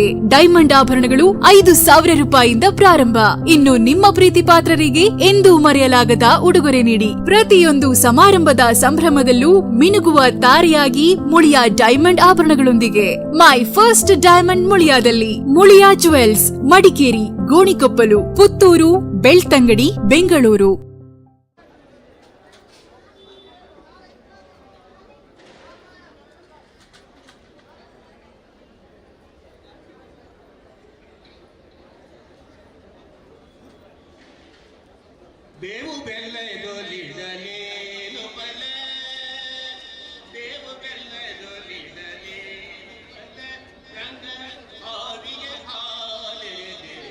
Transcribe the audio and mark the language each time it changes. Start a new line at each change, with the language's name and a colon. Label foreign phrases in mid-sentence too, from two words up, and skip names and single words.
Kannada: ಡೈಮಂಡ್ ಆಭರಣಗಳು 5,000 ರೂಪಾಯಿಯಿಂದ ಪ್ರಾರಂಭ. ಇನ್ನು ನಿಮ್ಮ ಪ್ರೀತಿ ಪಾತ್ರರಿಗೆ ಎಂದೂ ಮರೆಯಲಾಗದ ಉಡುಗೊರೆ ನೀಡಿ. ಪ್ರತಿಯೊಂದು ಸಮಾರಂಭದ ಸಂಭ್ರಮದಲ್ಲೂ ಮಿನುಗುವ ತಾರೆಯಾಗಿ ಮುಳಿಯಾ ಡೈಮಂಡ್ ಆಭರಣಗಳೊಂದಿಗೆ.
English: My first diamond
Kannada: ಮುಳಿಯಾದಲ್ಲಿ. ಮುಳಿಯಾ ಜುವೆಲ್ಸ್, ಮಡಿಕೇರಿ, ಗೋಣಿಕೊಪ್ಪಲು, ಪುತ್ತೂರು, ಬೆಳ್ತಂಗಡಿ, ಬೆಂಗಳೂರು. ಬೇವು ಬೆಲ್ಲದೊಲಿಡಲೇನು ಫಲ, ಬೇವು ಬೆಲ್ಲದೊಲಿಡಲೇನು ಫಲ, ರಂಗ ಆವಿಗೆ ಹಾಲೆದೆ,